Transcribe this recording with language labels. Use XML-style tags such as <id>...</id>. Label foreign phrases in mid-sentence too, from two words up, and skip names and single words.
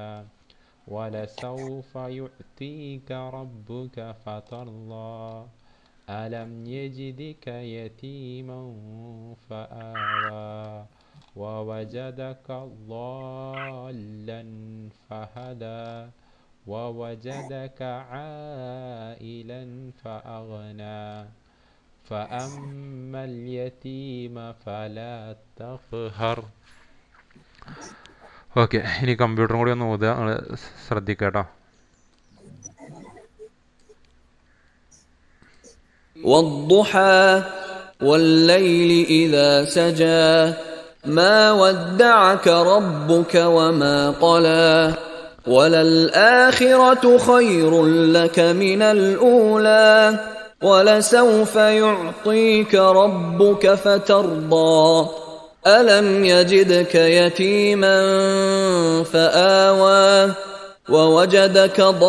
<ar>ولسوف يعطيك ربك فترضى ألم يجدك يتيما فآوى ووجدك ضالا فهدى ووجدك عائلا فأغنى فأما اليتيم فلا تقهر.</ar> <ml>ഓക്കെ, ഇനി കമ്പ്യൂട്ടറും കൂടി ഒന്ന് ഓതുക. നിങ്ങൾ ശ്രദ്ധിക്കട്ടോ.</ml> <ar>والضحى والليل إذا سجى ما ودعك ربك وما قلى وللآخرة خير لك من الأولى ولسوف يعطيك ربك فترضى ألم يجدك يتيما فآوى ووجدك</ar>